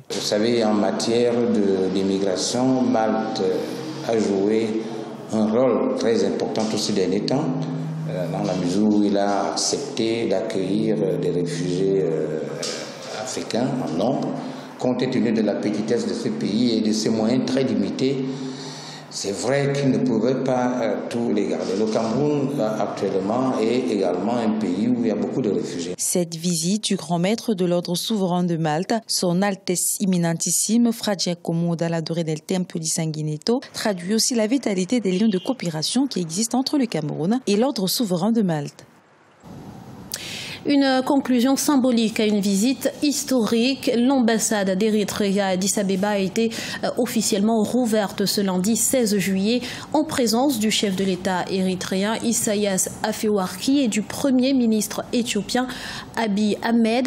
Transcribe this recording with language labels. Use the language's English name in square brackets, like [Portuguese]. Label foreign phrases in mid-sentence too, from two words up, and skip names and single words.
[French] Vous savez, en matière d'immigration, Malte a joué un rôle très important tous ces derniers temps, dans la mesure où il a accepté d'accueillir des réfugiés africains en nombre, compte tenu de la petitesse de ce pays et de ses moyens très limités C'est vrai qu'ils ne pouvaient pas tous les garder. Le Cameroun, actuellement, est également un pays où il y a beaucoup de réfugiés. Cette visite du grand maître de l'ordre souverain de Malte, son Altesse Imminentissime, Fra Giacomo dalla Torre del Tempio di Sanguinetto, traduit aussi la vitalité des liens de coopération qui existent entre le Cameroun et l'ordre souverain de Malte. Une conclusion symbolique à une visite historique. L'ambassade d'Érythrée à Addis Abeba a été officiellement rouverte ce lundi 16 juillet en présence du chef de l'État érythréen Isaias Afewerki et du Premier ministre éthiopien Abiy Ahmed.